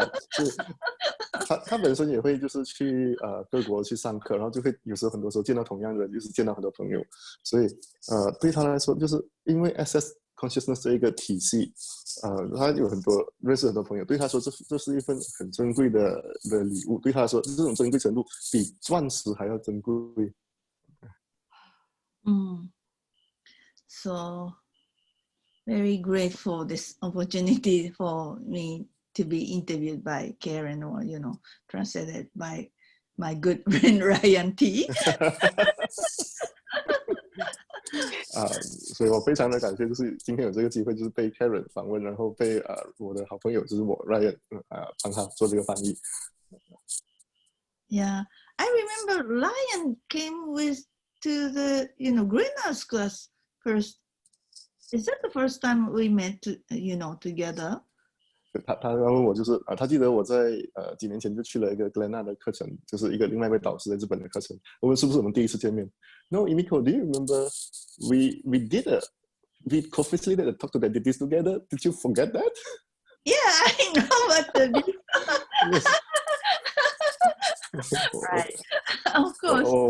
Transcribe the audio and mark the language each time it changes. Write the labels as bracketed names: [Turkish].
[Chinese] 是他本身也会就是去各国去上课，然后就会有时候很多时候见到同样的人，就是见到很多朋友，所以对他来说，就是因为 Access Consciousness 这一个体系，他有认识很多朋友，对他说这是一份很珍贵的礼物，对他来说这种珍贵程度比钻石还要珍贵。 [English] So very grateful this opportunity for me to be interviewed by Karen, or translated by my good friend Ryan T. [Chinese] 所以我非常的感谢，就是今天有这个机会，就是被 Karen 访问，然后被我的好朋友就是我 Ryan 帮他做这个翻译。 [English] Yeah, I remember Ryan came to the Greenhouse class first. Is that the first time we met together? [Chinese] 他问我就是他记得我在几年前就去了一个 Glenna 的课程，就是一个另外一位导师在日本的课程。我问是不是我们第一次见面 [English] ？No, Emiko, do you remember we co-facilitated and talked to the this together? Did you forget that? Yeah, I know what the right. Of course.